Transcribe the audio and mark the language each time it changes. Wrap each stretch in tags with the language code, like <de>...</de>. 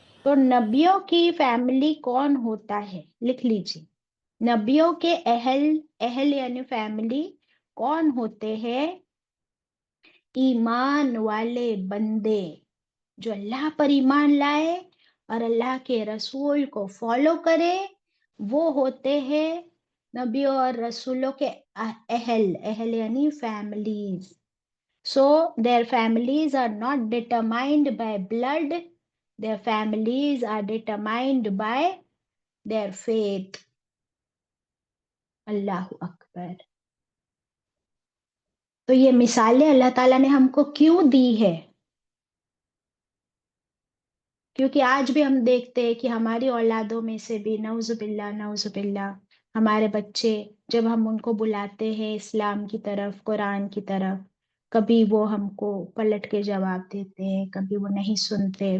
<ur>تو نبیوں کی فیملی کون ہوتا ہے؟ لکھ لیجیے، نبیوں کے اہل یعنی فیملی کون ہوتے ہیں؟ ایمان والے بندے جو اللہ پر ایمان لائے اور اللہ کے رسول کو فالو کرے، وہ ہوتے ہیں نبیوں اور رسولوں کے اہل یعنی families.</ur> <en>So their families are not determined by blood, their families are determined by their faith.</en> <ar>اللہ اکبر.</ar> <ur>تو یہ مثالیں اللہ تعالیٰ نے ہم کو کیوں دی ہے؟ کیونکہ آج بھی ہم دیکھتے ہیں کہ ہماری اولادوں میں سے بھی نعوذ باللہ ہمارے بچے، جب ہم ان کو بلاتے ہیں اسلام کی طرف، قرآن کی طرف، کبھی وہ ہم کو پلٹ کے جواب دیتے ہیں، کبھی وہ نہیں سنتے.</ur>